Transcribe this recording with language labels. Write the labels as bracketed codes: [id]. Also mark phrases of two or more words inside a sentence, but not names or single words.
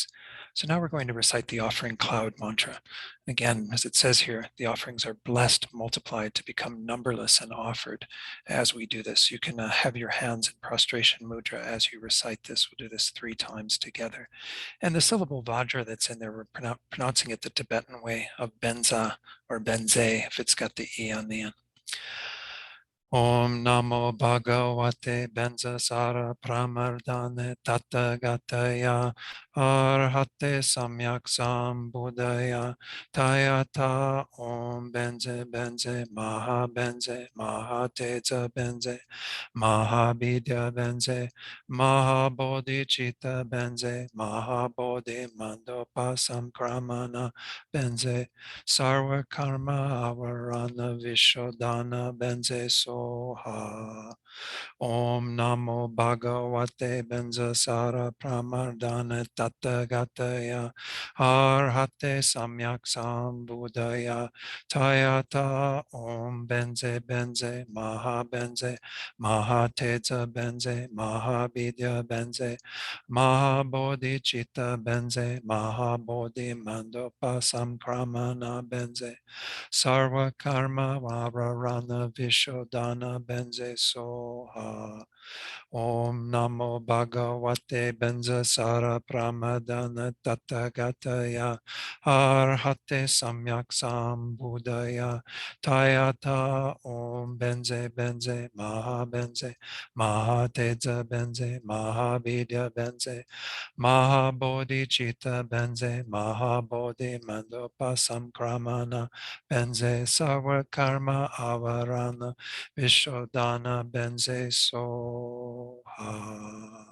[en] So now we're going to recite the offering cloud mantra. Again, as it says here, the offerings are blessed, multiplied to become numberless and offered as we do this. You can have your hands in prostration mudra as you recite this. We'll do this 3 times together. And the syllable vajra that's in there, we're pronouncing it the Tibetan way of benza or benze if it's got the E on the end. [sa] Om Namo Bhagavate Benzasara Pramardane Tattagataya Arhate Samyak Sambuddhaya Tayata Om Benze Benze Maha Teza Benze Mahabhidya Benze Mahabodhicitta Benze Mahabodhi Mandopa Samkramana Benze Sarva Karma Avarana Vishodhana Benze Soha Om Namo Bhagavate Benzasara Pramardana Tattagataya Arhate Samyak Sambuddhaya Tayata Om Benze Benze Mahateza Benze Mahabhidya Benze Mahabodhicitta Benze Mahabodhi Mandopa Samkramana Benze Sarva Karma Varana Vishodhana Benze Soha Om Namo Bhagavate Benzasara Pramadana Tattagataya Arhate Samyak Sambuddhaya Tayata Om Benze Benze Mahateza Benze Mahabhidya Benze Mahabodhicitta Benze Mahabodhi Mandopa Samkramana Benze Sarva Karma Avarana Vishodhana Benze Soha.